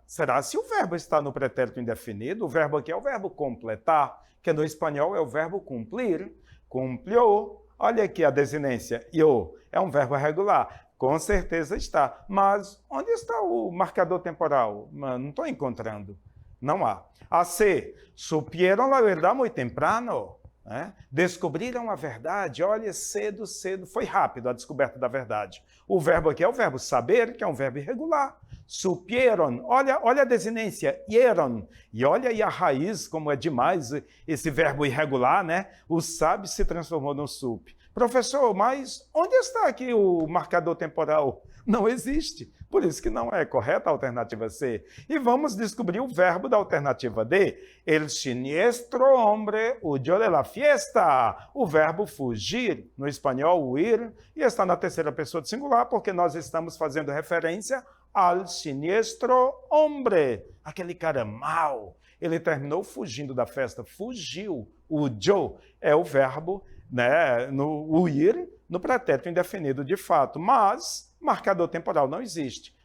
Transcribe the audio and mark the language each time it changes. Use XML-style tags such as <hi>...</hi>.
<pt>Será se o verbo está no pretérito indefinido? O verbo aqui é o verbo completar, que no espanhol é o verbo cumplir. Cumplió, olha aqui a desinência, yo, é um verbo regular. Com certeza está. Mas onde está o marcador temporal? Não estou encontrando. Não há.</pt> <es>A C, supieron la verdad muy temprano.</es> <pt>Descobriram a verdade, olha, cedo, foi rápido a descoberta da verdade. O verbo aqui é o verbo saber, que é um verbo irregular. Supieron, olha a desinência, hieron, e olha aí a raiz, como é demais esse verbo irregular, né? O sabe se transformou no sup. Professor, mas onde está aqui o marcador temporal? Não existe, por isso que não é correta a alternativa C. E vamos descobrir o verbo da alternativa D.</pt> <es>El siniestro hombre huyó de la fiesta.</es> <pt>O verbo fugir, no espanhol, huir, e está na terceira pessoa do singular, porque nós estamos fazendo referência</pt> <es>al siniestro hombre,</es> <pt>aquele cara mau. Ele terminou fugindo da festa, fugiu. Huyó é o verbo, né, no huir, no pretérito indefinido de fato, mas marcador temporal não existe.</pt>